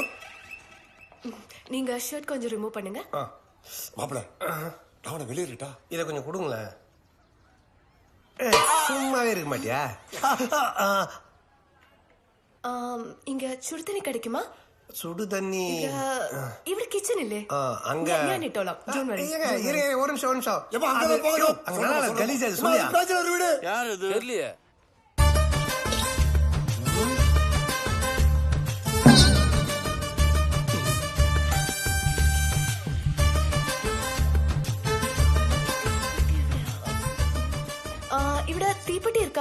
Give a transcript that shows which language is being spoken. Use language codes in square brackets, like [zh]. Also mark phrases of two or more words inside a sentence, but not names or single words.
[ta] நீங்க ஷர்ட் கொஞ்சம் ரிமூவ் பண்ணுங்க மாப்பிள அவனை வெளியேறிட்டா இத கொஞ்சம் கொடுங்களேன் சும்மாவே இருக்க மாட்டியா இங்க சுடு தண்ணி கிடைக்குமா சுடு தண்ணி [ml] ഇവിടെ കിച്ചൺ ഇല്ലേ [ta] அங்க [ml] ഞാൻ ഇട്ടോളാം [ta] ஒரு நிமிஷம் கலீஜா சொல்லியா யார் இது தெரியலையே [ml] ഇവിടെ തീപ്പെട്ടി இருக்கா